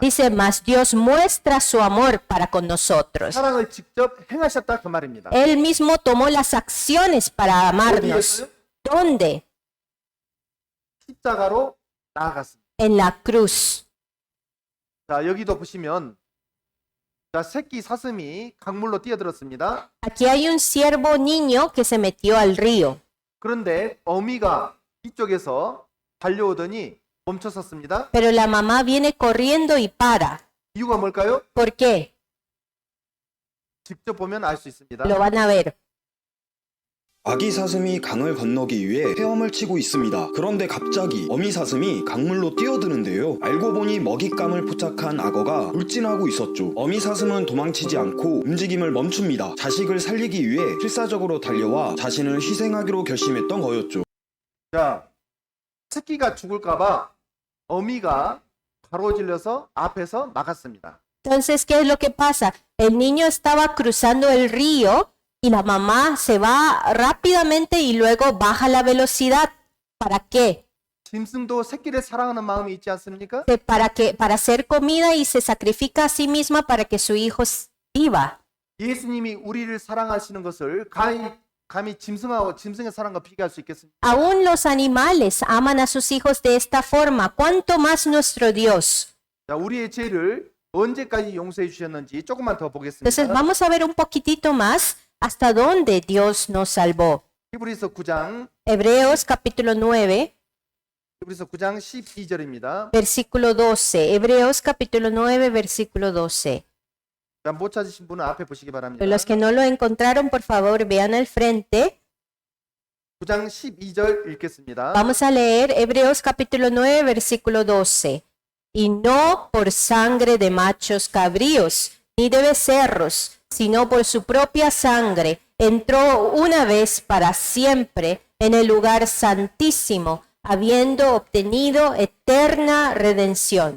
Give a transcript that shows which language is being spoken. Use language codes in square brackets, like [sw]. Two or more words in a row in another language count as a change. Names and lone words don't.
[es] Dice, mas Dios muestra su amor para con nosotros. [ko] 사랑을 직접 행하셨다 그 말입니다. [es] Él mismo tomó las acciones para amarnos. [ko] 어디에서요? [es] ¿Dónde? [ko] 십자가로 나아갔습니다. [es] En la cruz. [ko] 자, 여기도 보시면 자, 새끼 사슴이 강물로 뛰어들었습니다. [es] Aquí hay un ciervo niño que se metió al río. [ko] 그런데 어미가 이쪽에서 달려오더니 멈춰섰습니다. [es] pero la mamá viene corriendo y para. [ko] 이유가 뭘까요? [es] ¿Por qué? [ko] 직접 보면 알 수 있습니다. [es] Lo van a ver. [ko] 아기 사슴이 강을 건너기 위해 헤엄을 치고 있습니다. 그런데 갑자기 어미 사슴이 강물로 뛰어드는데요. 알고 보니 먹잇감을 포착한 악어가 울진하고 있었죠. 어미 사슴은 도망치지 않고 움직임을 멈춥니다. 자식을 살리기 위해 필사적으로 달려와 자신을 희생하기로 결심했던 거였죠. 자, 새끼가 죽을까봐 어미가 가로질러서 앞에서 막았습니다. [es] Entonces, ¿qué es lo que pasa? El niño estaba cruzando el río y la mamá se va rápidamente y luego baja la velocidad. ¿Para qué? [ko] 짐승도 새끼를 사랑하는 마음이 있지 않습니까? [es] Para hacer comida y se sacrifica a sí misma para que su hijo viva. [ko] 예수님이 우리를 사랑하시는 것을 감히 짐승의 사랑과 비교할 수 있겠습니까? [es] Aún los animales aman a sus hijos de esta forma. ¿Cuánto más nuestro Dios? [ko] 자, 우리의 죄를 언제까지 용서해 주셨는지 조금만 더 [es] Entonces [ko] 보겠습니다. [es] vamos a ver un poquitito más hasta dónde Dios nos salvó. [ko] 히브리서 9장 [es] Hebreos capítulo 9, [ko] 12절입니다. [es] versículo 12. Hebreos capítulo 9, versículo 12. [ko] 자, 못 찾으신 분은 앞에 보시기 바랍니다. [es] Los que no lo encontraron, por favor, vean al frente. [ko] 9장 12절 읽겠습니다. [es] Vamos a leer Hebreos capítulo 9, versículo 12. Y no por sangre de machos cabríos, ni de becerros, sino por su propia sangre, entró una vez para siempre en el lugar santísimo, habiendo obtenido eterna redención.